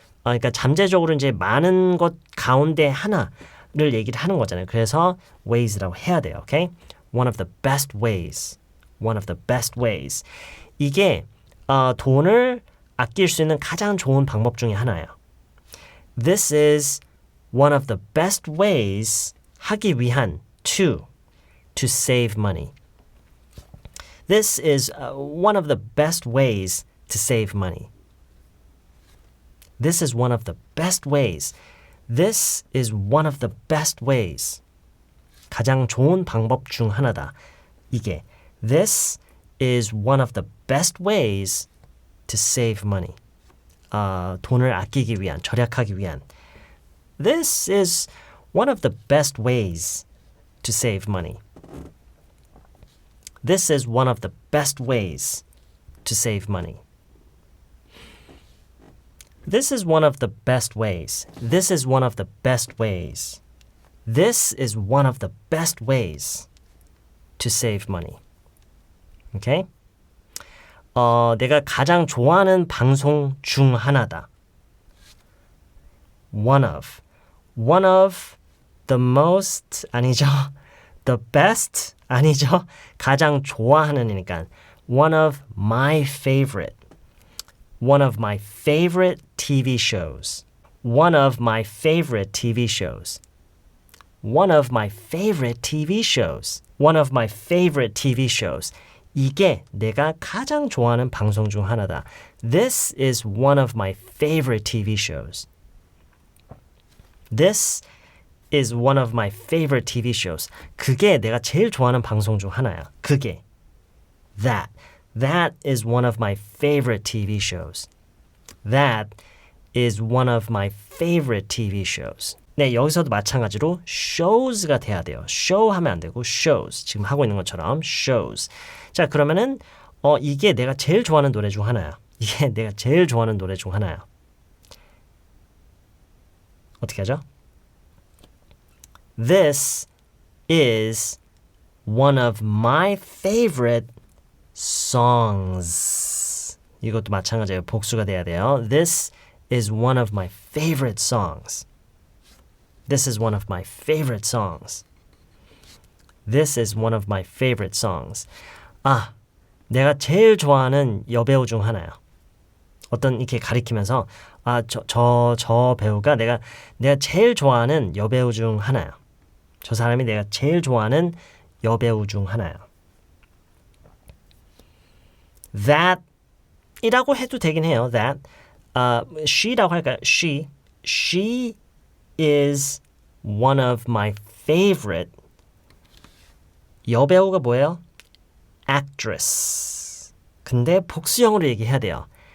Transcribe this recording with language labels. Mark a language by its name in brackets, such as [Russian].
[Korean] 그러니까 잠재적으로 이제 많은 것 가운데 하나를 얘기를 하는 거잖아요. 그래서 ways라고 해야 돼요. [English] Okay? One of the best ways. One of the best ways. [Korean] 이게 돈을 아낄 수 있는 가장 좋은 방법 중에 하나예요. [English] This is one of the best ways [Korean] 하기 위한 [English] to save money. This is one of the best ways to save money. This is one of the best ways. This is one of the best ways. [Korean] 가장 좋은 방법 중 하나다. 이게 [English] This is one of the best ways to save money. [Korean] 돈을 아끼기 위한, 절약하기 위한. [English] This is one of the best ways to save money. This is one of the best ways to save money. This is one of the best ways. This is one of the best ways. This is one of the best ways to save money. Okay? [Korean] 내가 가장 좋아하는 방송 중 하나다. [English] One of the most [Korean] 아니죠. The best 아니죠. 가장 좋아하는이니까 [English] one of my favorite. One of my favorite TV shows. One of my favorite TV shows. One of my favorite TV shows. One of my favorite TV shows. [Korean] 이게 내가 가장 좋아하는 방송 중 하나다. [English] This is one of my favorite TV shows. This is one of my favorite TV shows. [Korean] 그게 내가 제일 좋아하는 방송 중 하나야. 그게. [English] That is one of my favorite TV shows. That is one of my favorite TV shows. [Korean] 네, 여기서도 마찬가지로 shows가 돼야 돼요. show 하면 안 되고 shows. 지금 하고 있는 것처럼 shows. 자, 그러면은 이게 내가 제일 좋아하는 노래 중 하나야. 이게 내가 제일 좋아하는 노래 중 하나야. 어떻게 하죠? [English] This is one of my favorite songs. [Korean] 이것도 마찬가지예요. 복수가 돼야 돼요. [English] This is one of my favorite songs. This is one of my favorite songs. This is one of my favorite songs. [Korean] 내가 제일 좋아하는 여배우 중 하나야. 어떤 이렇게 가리키면서 저 배우가 내가 제일 좋아하는 여배우 중 하나야. 저 사람이 내가 제일 좋아하는 여배우 중 하나야. That 이라고 해도 되긴 해요. That she라고 할까요? [English] She is one of my favorite. [Korean] 여배우가 뭐예요? Actress. 근데 복수형으로 얘기해야 돼요.